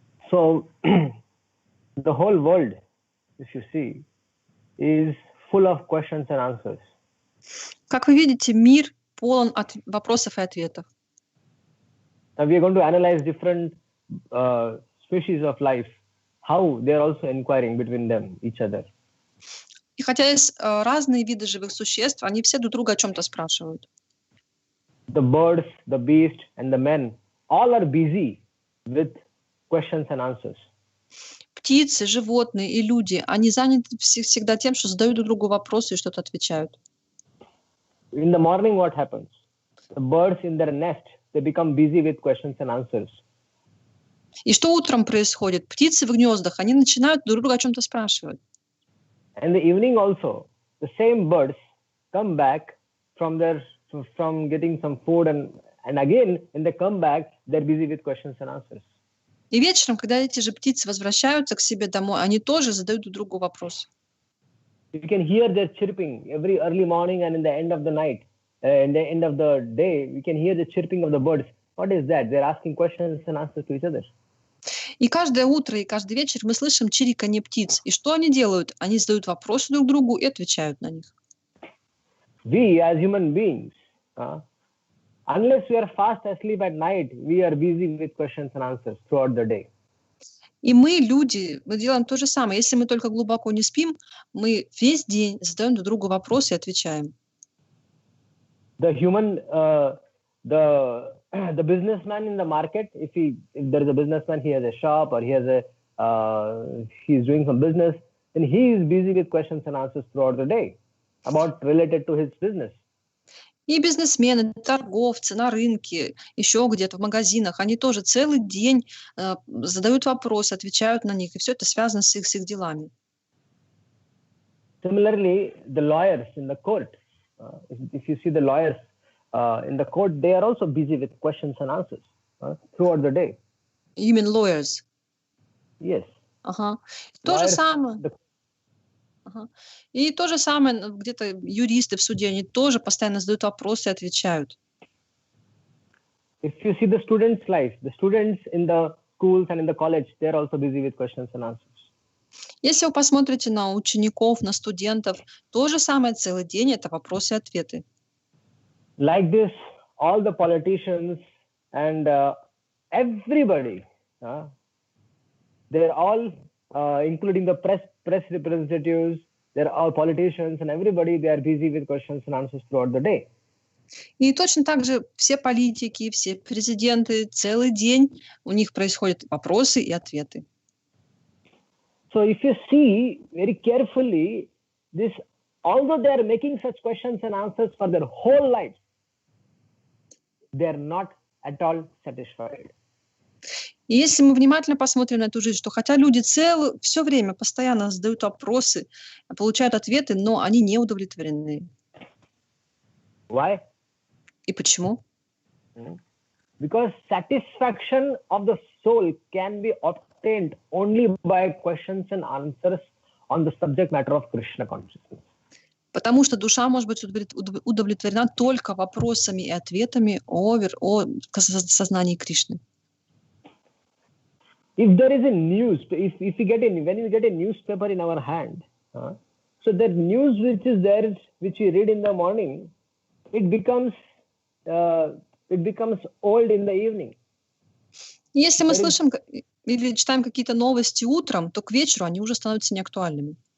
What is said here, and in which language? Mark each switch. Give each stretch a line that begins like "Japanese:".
English: So the whole world, if you see, is full of questions and answers.
Russian: Как вы видите, мир полон вопросов и ответов.
English: Now we are going to analyze different species of life, how they are also inquiring between them, each other.
Russian: И хотя есть разные виды живых существ, они все друг друга о чем-то спрашивают.
English: The birds, the beasts, and the men, all are busy with questions and answers.
Russian: Птицы, животные и люди, они заняты всегда тем, что задают друг другу вопросы и что-то отвечают.
English: In the morning, what happens? The birds in their nest, they become busy with questions and answers.
Russian: И что утром происходит? Птицы в гнездах, они начинают друг друга о чем-то спрашивать.
English: And in the evening also, the same birds come back from getting some food, and again, when they come back, they're busy with questions and answers.
Russian: И вечером, когда эти же птицы возвращаются к себе домой, они тоже задают друг другу вопросы.
English: You can hear their chirping every early morning and in the end of the night, in the end of the day, we can hear the chirping of the birds. What is that? They're asking questions and answers to each other.
Russian: И каждое утро, и каждый вечер мы слышим чириканье птиц. И что они делают? Они задают вопросы друг другу и отвечают на них.
English: We, as human beings, Unless we are fast asleep at night, we are busy with questions and answers throughout the day.
Russian: И мы, люди, мы делаем то же самое. Если мы только глубоко не спим, мы весь день задаем друг другу вопросы и отвечаем.
English: The human, the businessman in the market, if there is a businessman, he has a shop or he is doing some business, then he is busy with questions and answers throughout the day related to his business.
Russian: И бизнесмены, торговцы на рынке, еще где-то в магазинах, они тоже целый день задают вопросы, отвечают на них, и все это связано с их делами.
English: Similarly, the lawyers in the court, if you see the lawyers in the court, they are also busy with questions and answers throughout the day. You mean lawyers? Yes.
Russian: Ага. То же самое. Ага. И то же самое, где-то юристы в суде, они тоже постоянно задают вопросы и отвечают.
English: If you see the students' life, the students in the schools and in the college, they are also busy with questions and answers.
Russian: Если вы посмотрите на учеников, на студентов, то же самое целый день, это вопросы и ответы.
English: Like this, all the politicians and everybody, they're all, including the press representatives, they're all politicians and everybody, they are busy with questions and answers throughout the day.
Russian: И точно так же все политики, все президенты, целый день у них происходят вопросы и ответы.
English: So if you see very carefully, this, although they are making such questions and answers for their whole life, they are not at all satisfied.
Russian: И если мы внимательно посмотрим на эту жизнь, что хотя люди все время постоянно задают вопросы, получают ответы, но они не удовлетворены.
English: Why?
Russian: И почему?
English: Because satisfaction of the soul can be obtained only by questions and answers on the subject matter of Krishna consciousness.
Russian: Потому что душа может быть удовлетворена только вопросами и ответами о сознании Кришны.
English: If there is a news, if we get when we get a newspaper in our hand, so the news which is there, which we read in the morning, it becomes old in the evening.
Russian: Если мы слышим или читаем какие-то новости утром, то к вечеру они уже становятся неактуальными.